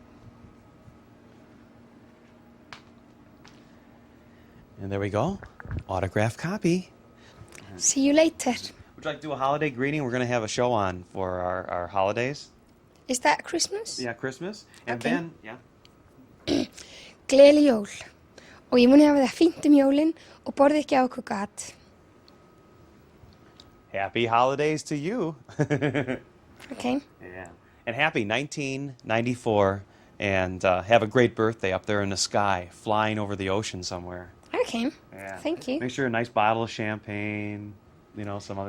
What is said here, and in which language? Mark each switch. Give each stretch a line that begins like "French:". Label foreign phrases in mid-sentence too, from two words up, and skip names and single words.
English: And there we go. Autographed copy. See you later. Would you like to do a holiday greeting? We're going to have a show on for our holidays. Is that Christmas? Yeah, Christmas. And Okay. then, yeah.
Icelandic: Gleðileg jól. Og ég muni hafa það fínt jólin og borði ekki á okkur gat.
English: Happy holidays to you. Okay. Yeah. And happy 1994. And have a great birthday up there in the sky, flying over the ocean somewhere. Okay. Yeah. Thank you. Make sure a nice bottle of champagne, some other